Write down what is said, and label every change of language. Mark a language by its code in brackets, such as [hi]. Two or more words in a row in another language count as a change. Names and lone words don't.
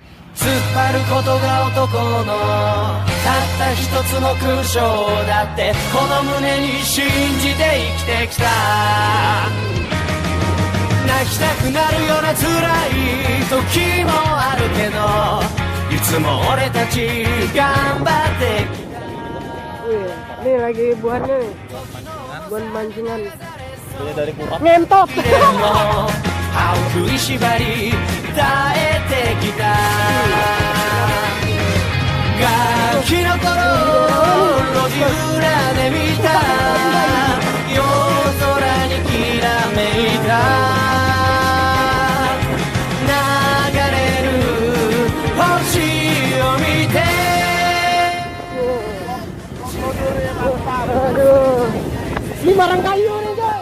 [ja] 突っ張ることが男のたった一つの勲章だってこの胸に信じて生きてきた。泣きたくなるような辛い時もあるけどいつも俺たち頑張ってきた。 [id] Nih lagi buahnya nih, buah mancingan. Punya dari kurang. Ngentot. [ja] 歯を食いしばり耐えてきた。ガキの頃路地裏で見た夜空にきらめいた流れる星を見て。 [id] Aduh, ini barang kayu nih guys.